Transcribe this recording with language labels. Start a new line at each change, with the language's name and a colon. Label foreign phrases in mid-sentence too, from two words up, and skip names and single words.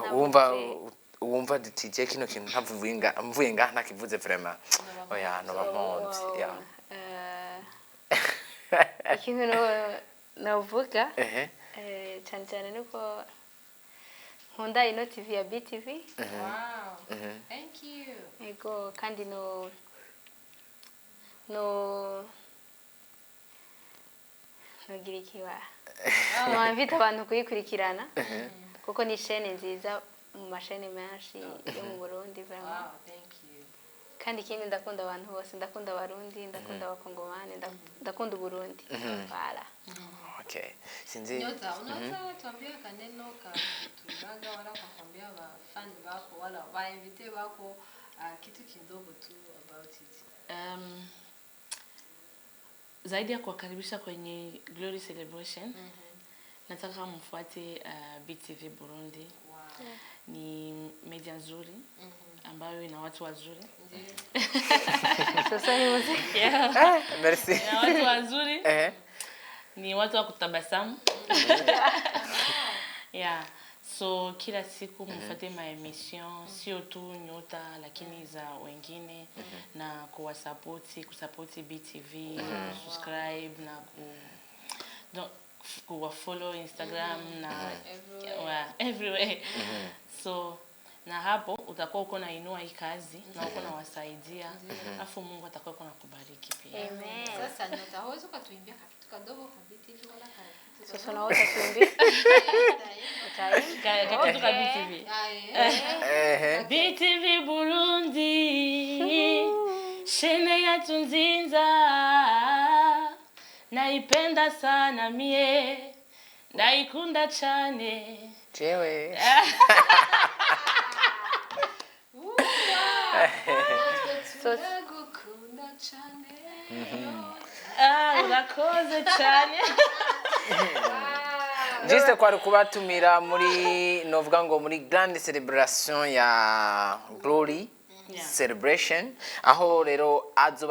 Rundi: wumva DJ kino kintu mvuye nga ntakivuze vraiment oya no bamonzi ya ikintu navuga cyane cyane nuko nkunda ino TV ya BTV.
English: Wow. Thank you.
Rundi: Ego kandi no gira ikiwa no invite abantu kuyikurikirana kuko ni chaîne nziza mu mashene menshi yo mu Burundi vraiment.
English: Wow, thank you.
Rundi: Kandi ikindi ndakunda abantu bose, ndakunda Abarundi, ndakunda Abakongomani, ndakunda Burundi.
French: Voilà.
Rundi: Okay. Sinzi
Swahili: Nyota, unaweza tuambia kaneno tuibaga wala kukwambia fan wako wala wainvite wako kitu kidogo tu
English: about it.
Swahili: Zaidi ya kuwakaribisha kwenye Glory Celebration, nataka mfuate BTV Burundi. Wow. Ni media nzuri ambayo ina watu wazuri. Sasa ni muziki. Merci. Ina watu wazuri. Ni watu wa kutabasamu. Yeah. So kila siku mfuate ma emission sio tu Nyota lakini za wengine na kusupport BTV, subscribe na ku follow Instagram na everywhere. So na hapo utakuwa uko na inua hii kazi na uko na wasaidia afu Mungu atakuwa uko na kubariki pia. Amen. Sasa Nyota, huwezi ukatuimbia kitu kadogo kabisa wala kitu. Sasa naota tuimbe. Kitu ka BTV. BTV Burundi. Shene ya tunzinza. Naipenda sana mie.
Rundi: Naikunda chane. Jewe. Gukunda cyane. Urakoze cyane. Juste kwari kubatumira muri novuga ngo muri
French: grande celebration
Rundi: ya Glory Celebration aho rero azoba